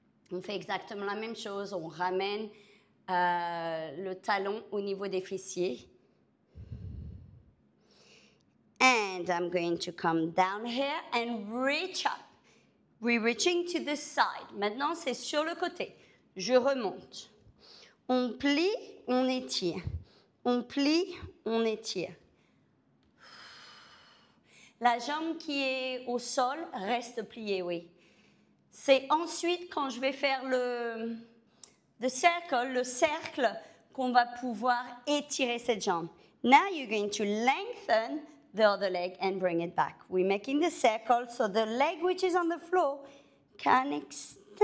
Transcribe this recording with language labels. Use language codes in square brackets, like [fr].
[fr] On fait exactement la même chose. On ramène le talon au niveau des fessiers. [en] And I'm going to come down here and reach up. We're reaching to the side. [fr] Maintenant, c'est sur le côté. Je remonte. On plie, on étire. On plie, on étire. La jambe qui est au sol reste pliée, oui. C'est ensuite, quand je vais faire le cercle, qu'on va pouvoir étirer cette jambe. [en] Now you're going to lengthen the other leg and bring it back. We're making the circle so the leg which is on the floor can extend.